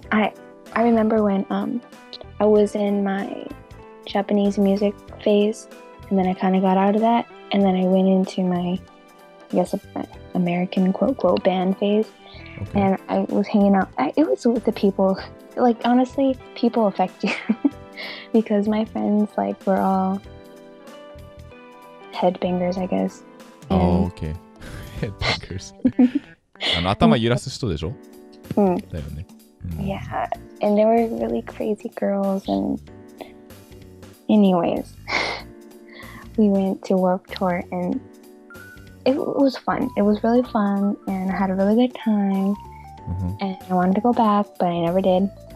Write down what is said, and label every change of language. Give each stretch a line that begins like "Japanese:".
English: I remember when I was in my Japanese music phase, and then I kind of got out of that, and then I went into my, I guess, American quote band phase. Okay. And I was hanging out. It was with the people. Honestly, people affect you because my friends were all headbangers, I guess. And okay.
Japanese: Headbangers 頭揺らす人でしょ、だよね。
English: Yeah, and they were really crazy girls. And anyways, we went to Warped Tour and it was fun. It was really fun and I had a really good time. And I wanted to go back, but I never did.